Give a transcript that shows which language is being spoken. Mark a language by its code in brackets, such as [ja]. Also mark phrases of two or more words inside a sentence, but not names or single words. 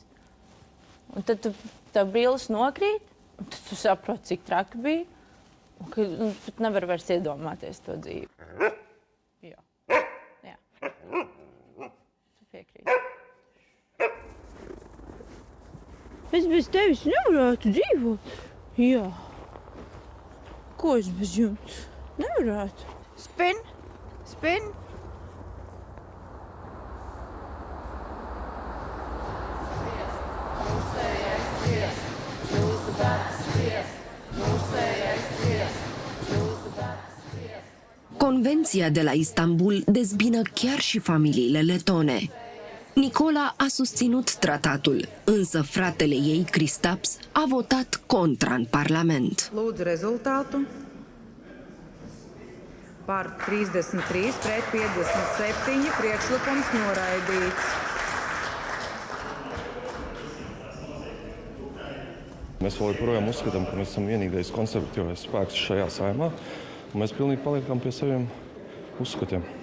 [lv] Un tad tev brilles nokrīt, un tad tu saproti, cik traki bija, un pat nevar vairs iedomāties to dzīvi. Jā. Tu piekrīti. Es bez tevis nevarētu dzīvot. Jā. Ko es bez jums nevarētu? Spin. [ro] Convenția de la Istanbul dezbină chiar și familiile letone. Nicola a susținut tratatul, însă fratele ei, Kristaps, a votat contra în Parlament. [lv] Lūdzu rezultātu. Par 33 pret 57 priekšlikums noraidīts. Mēs vēl joprojām uzskatām, ka mēs esam vienīgais konservatīvais spēks šajā saimā, un mēs pilnīgi paliekam pie saviem uzskatiem.